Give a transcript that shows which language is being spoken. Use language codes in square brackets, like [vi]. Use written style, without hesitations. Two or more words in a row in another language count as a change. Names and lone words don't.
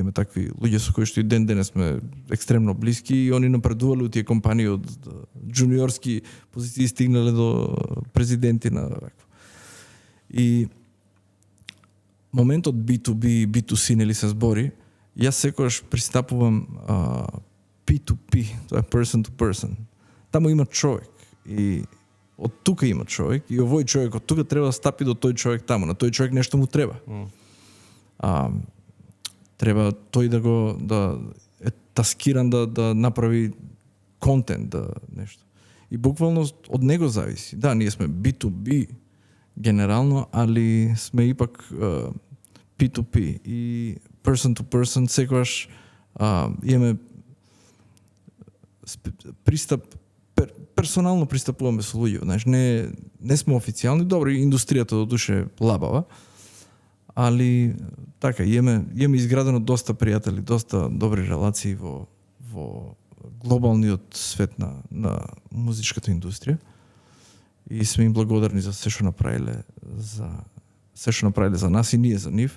[mk] Имаме такви луѓе со кои што и ден денес сме екстремно блиски и они напредувале од тие компании од джуниорски позиции стигнале до президенти на вакво. И моментот B2B, B2C нели се збори, јас секогаш пристапувам P2P, тоа е [en] person to person. [mk] Таму има човек и од тука има човек и овој човек од тука треба да стапи до тој човек таму, на тој човек нешто му треба. Треба тој да е таскиран да направи контент, да нешто. И буквално од него зависи. Да, ние сме B2B генерално, али сме ипак P2P и [en] person to person [mk] секогаш имаме пристап персонално пристапуваме со луѓе, знаеш, не сме официјални, добро, индустријата до душе лабава, али така имаме изградено доста пријатели, доста добри релации во глобалниот свет на музичката индустрија и сме им благодарни за се што направиле за нас и ние за нив.